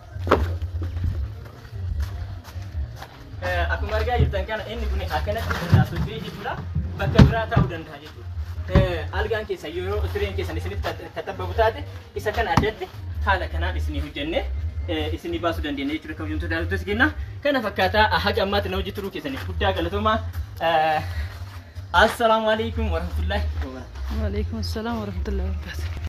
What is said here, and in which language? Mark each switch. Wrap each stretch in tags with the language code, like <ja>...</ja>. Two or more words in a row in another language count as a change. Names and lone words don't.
<om>Akkuma argaa jirtan kana inni kun akkanatti socho'ee jechuudha. Bakka biraa ta'uu danda'a jechuudha. Algaan keessa yeroo sireen keessan isinitti katabbabu taate isa kana addatti haala kanaan isinii hojjennee isinii baasuu dandeenya jechuudha kabajamtoota daawwattoota keenya. Kana fakkaataa haga ammaatti na hojii turuu keessaniif guddaa galatoomaa.</om> <ar>السلام عليكم ورحمة الله وبركاته. وعليكم السلام ورحمة الله وبركاته.</ar>